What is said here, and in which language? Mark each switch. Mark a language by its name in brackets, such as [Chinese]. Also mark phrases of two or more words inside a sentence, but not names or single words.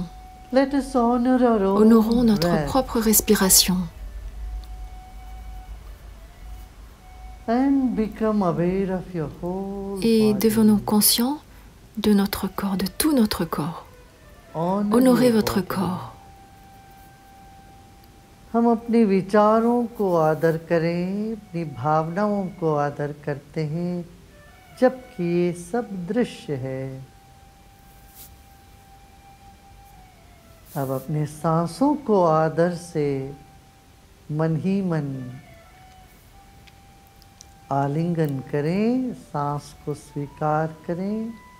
[French] Honorons notre propre respiration. Et devenons conscients de notre corps, de tout notre corps. Honorez votre corps. [Hindi] हम अपने विचारों को आदर करें, अपनी भावनाओं को आदर करते हैं, जबकि ये सब दृश्य है। अब अपने सांसों को आदर से मन ही मन आलिंगन करें, सांस को स्वीकार करें।